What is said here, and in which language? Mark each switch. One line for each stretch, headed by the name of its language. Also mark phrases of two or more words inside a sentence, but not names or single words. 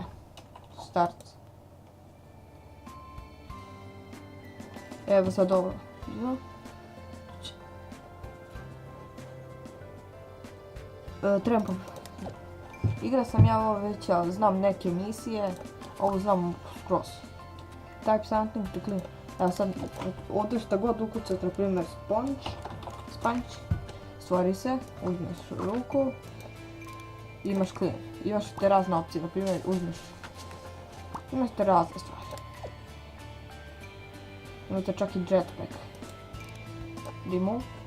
Croatian: Start. Evo sad ovo. Trebam. Igra sam ja ovo već, ali znam neke misije. Ovo znam skroz.
English: Type something to clean.
Croatian: Evo sad, ovdje šta god ukucati, na primjer sponge, stvori se, uzmeš ruku, imaš clean. Imaš te razne opcije, na primjer imaš te razne stvari. Imate čak i jetpack. Remove.